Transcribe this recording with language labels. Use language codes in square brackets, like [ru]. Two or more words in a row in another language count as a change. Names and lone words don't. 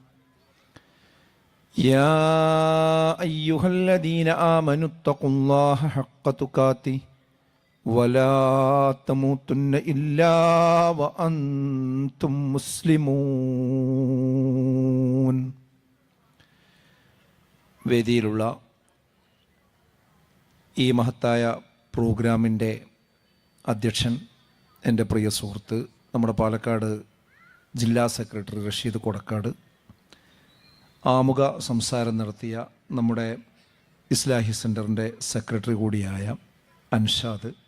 [ar] يا أيها الذين آمنوا اتقوا الله حق تقاته ولا تموتن إلا وأنتم مسلمون. [ml] വേദിയിലുള്ള ഈ മഹത്തായ പ്രോഗ്രാമിൻ്റെ അധ്യക്ഷൻ എൻ്റെ പ്രിയ സുഹൃത്ത് നമ്മുടെ പാലക്കാട് ജില്ലാ സെക്രട്ടറി റഷീദ് കൊടക്കാട്, ആമുഖ സംസാരം നടത്തിയ നമ്മുടെ ഇസ്ലാഹി സെൻറ്ററിൻ്റെ സെക്രട്ടറി കൂടിയായ അൻഷാദ്,